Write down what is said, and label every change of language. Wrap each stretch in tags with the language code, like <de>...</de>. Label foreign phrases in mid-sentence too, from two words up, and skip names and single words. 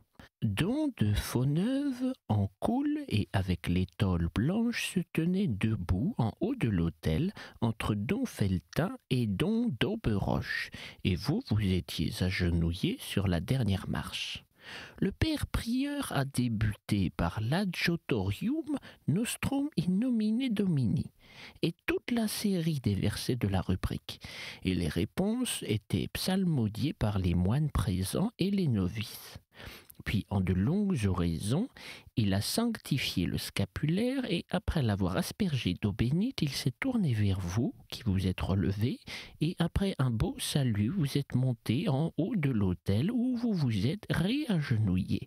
<fr>Don de Fauneuve, en coule et avec l'étole blanche, se tenait debout en haut de l'autel entre Don Felletin et Don d'Auberoche, et vous étiez agenouillés sur la dernière marche. Le père prieur a débuté par l'</fr> <la>adjotorium nostrum in nomine Domini</la> <fr>et toute la série des versets de la rubrique, et les réponses étaient psalmodiées par les moines présents et les novices. Puis, en de longues oraisons, il a sanctifié le scapulaire et, après l'avoir aspergé d'eau bénite, il s'est tourné vers vous, qui vous êtes relevés, et après un beau salut, vous êtes montés en haut de l'autel où vous vous êtes réagenouillés.</fr>